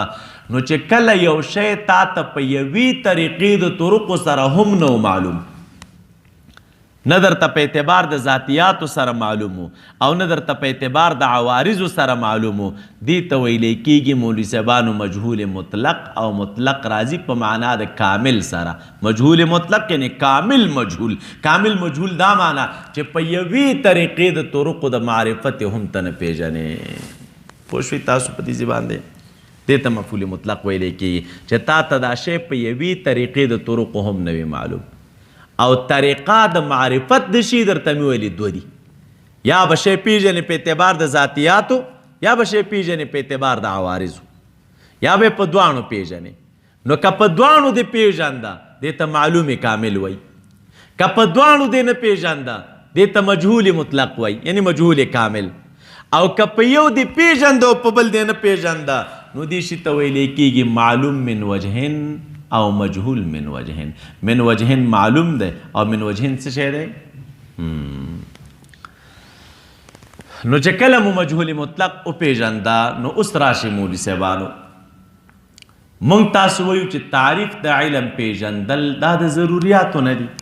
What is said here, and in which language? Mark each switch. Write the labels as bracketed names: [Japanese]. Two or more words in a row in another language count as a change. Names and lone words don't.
[Pashto] نو چې کله یو شی تا ته په یوې طریقې د طرقو سره هم نه معلوم، نه درته په اعتبار د ذاتیاتو سره معلومو او نه درته په اعتبار د عوارضو سره معلومو، دې ته ویلی کېږي مولوي صاحبانو مجهول مطلق، او مطلق راځي په معنا د کامل سره. مجهول مطلق یعنی کامل مجهول. کامل مجهول دا معنا چې په یوې طریقې د طرقو د معرفت هم ته نه پېژنې. پوه شوئ تاسو په دې ځای باندې؟ دې ته مفعول مطلق ویلی کېږي چې تا ته دا شی په یوې طریقې د طرقو هم نه وي معلوم، او طریقه د معرفت د شي درته مې ویلي دوه دي، یا به شی پیژنې په اعتبار د ذاتیاتو یا به شی پیژنې په اعتبار د عوارضو، یا به په دواړو پیژنې. نو که په دواړو دې پیژنده دې ته معلوم کامل وایي، که په دواړو دې نه پیژنده دې ته مجهول مطلق وایي یعنی مجهول کامل، او که په یو دې پیژنده او په بل دې نه پیژنده نو دې شي ته ویلی کېږي [Arabic] معلوم من وجهن [Pashto] او [Arabic] مجهول من وجهن. من وجهن [Pashto] معلوم ده او [Arabic] من وجهن [Pashto] څه شی دی؟ نو چې کله مو مجهول مطلق وپېژنده نو اوس راشي مولوي صاحبانو مونږ تاسو وایو چې تعریف د علم پېژندل دا د ضروریاتو نه دي.